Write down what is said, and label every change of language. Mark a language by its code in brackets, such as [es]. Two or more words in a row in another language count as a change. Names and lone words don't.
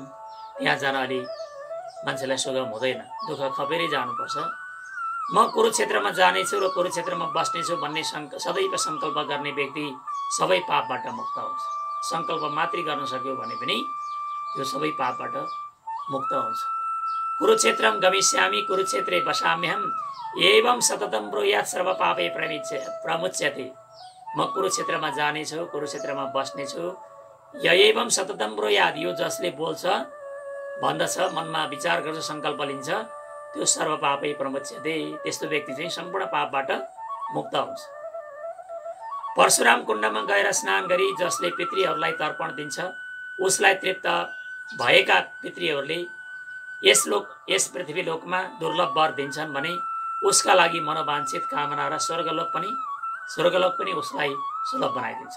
[ne] त्यहाँ जान अलि मान्छेलाई सुगम हुँदैन, दुःख खपेरै जानुपर्छ। म कुरुक्षेत्रमा जानेछु र कुरुक्षेत्रमा बस्नेछु भन्ने सदैव सङ्कल्प गर्ने व्यक्ति सबै पापबाट मुक्त हुन्छ। सङ्कल्प मात्रै गर्न सक्यो भने पनि त्यो सबै पापबाट मुक्त हुन्छ। [sa] कुरुक्षेत्रम गमिष्यामि कुरुक्षेत्रे वसाम्यहम् एवं सततं ब्रूयात् सर्व पापै प्रमुच्यते। [ne] म कुरुक्षेत्रमा जानेछु, कुरुक्षेत्रमा बस्नेछु। [sa] य एवं सततं ब्रूयात्, [ne] यो जसले बोल्छ, भन्दछ, मनमा विचार गर्छ, सङ्कल्प लिन्छ, त्यो [sa] सर्व पापै प्रमुच्यते। [ne] त्यस्तो व्यक्ति चाहिँ सम्पूर्ण पापबाट मुक्त हुन्छ। परशुराम कुण्डमा गएर स्नान गरी जसले पितृहरूलाई तर्पण दिन्छ, उसलाई तृप्त भएका पितृहरूले यस पृथ्वी लोकमा दुर्लभ वर दिन्छन् भने उसका लागि मनोवाञ्छित कामना र स्वर्गलोक पनि उसलाई सुलभ बनाइदिन्छन्।